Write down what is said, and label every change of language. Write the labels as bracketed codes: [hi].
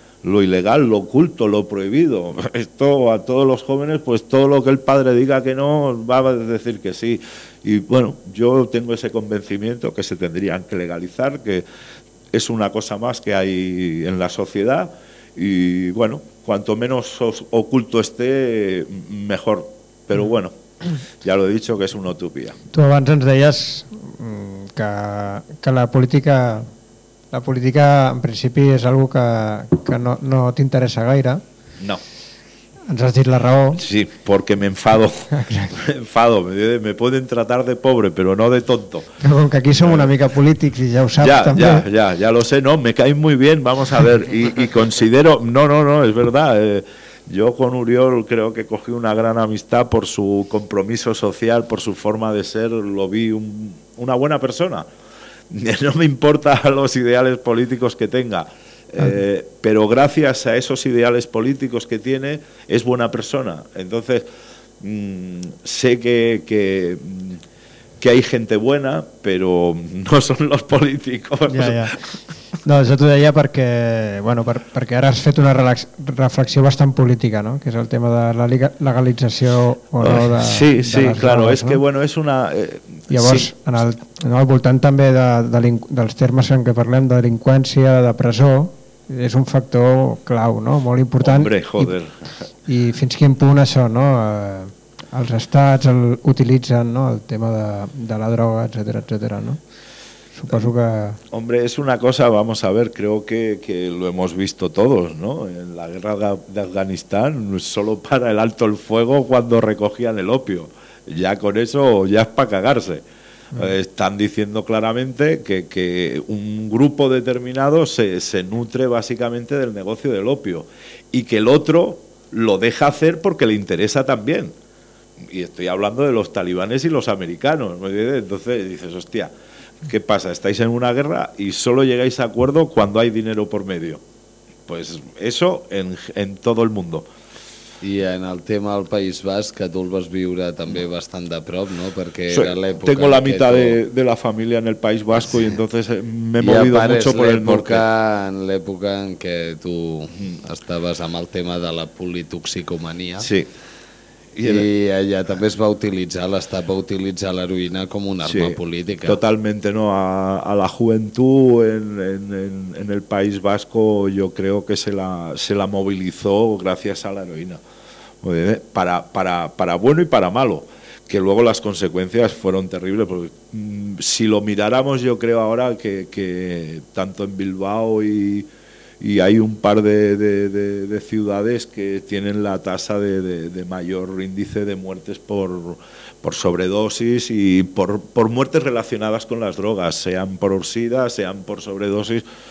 [es] Lo ilegal, lo oculto, lo prohibido. Esto a todos los jóvenes, pues todo lo que el padre diga que no, va a decir que sí. Y bueno, yo tengo ese convencimiento que se tendrían que legalizar, que es una cosa más que hay en la sociedad. Y bueno, cuanto menos oculto esté, mejor. [ca] Però bueno, ja l'he dit, que és una utopia. Tu abans ens deies que la política en principi és algo que no t'interessa gaire. No. Ens has dit la raó. Sí, perquè m'enfado. M'enfado, me poden tratar de pobre, però no de tonto. Però com que aquí som una mica polítics i ja ho saps, ja, també. [es] Ja lo sé, no, me caen muy bien, vamos a ver, y considero, no, es verdad, yo con Uriol creo que cogí una gran amistad por su compromiso social, por su forma de ser, lo vi una buena persona. No me importa los ideales políticos que tenga, pero gracias a esos ideales políticos que tiene, es buena persona. Entonces, sé que hay gente buena, pero no son los políticos. Ya. [ca] No, jo t'ho deia perquè, bueno, perquè ara has fet una reflexió bastant política, no? Que és el tema de la legalització o no de Sí, claro, és que bueno, és una Llavors, sí. en el voltant també dels termes en què parlem, de delinqüència, de presó, és un factor clau, no? Molt important. [es] Hombre, joder. [ca] I fins quin punt això, no? Els estats utilitzen, no? El tema de la droga, etcètera, etcètera, no? Suposo que... [es] Hombre, es una cosa, vamos a ver, creo que lo hemos visto todos, ¿no? En la guerra de Afganistán, solo para el alto el fuego cuando recogían el opio. Ya con eso, ya es para cagarse. Están diciendo claramente que un grupo determinado se nutre básicamente del negocio del opio y que el otro lo deja hacer porque le interesa también. Y estoy hablando de los talibanes y los americanos, ¿no? Entonces dices, hostia... ¿Qué pasa? Estáis en una guerra y solo llegáis a acuerdo cuando hay dinero por medio. Pues eso en todo el mundo. [ca] I en el tema del País Basc, que tu el vas viure també bastant de prop, no? Perquè sí, era l'època... [es] Tengo la mitad de la familia en el País Vasco, sí. Y entonces me he movido mucho por el norte. [ca] En l'època en què tu estaves amb el tema de la politoxicomania. Sí. I allà també es va utilitzar, l'Estat va utilitzar l'heroïna com una arma, sí, política. [es] Totalmente, no. A la juventud en el País Vasco yo creo que se la movilizó gracias a la heroína. Para bueno y para malo. Que luego las consecuencias fueron terribles. Porque, si lo miráramos, yo creo ahora que tanto en Bilbao y hay un par de ciudades que tienen la tasa de mayor índice de muertes por sobredosis y por muertes relacionadas con las drogas, sean por SIDA, sean por sobredosis.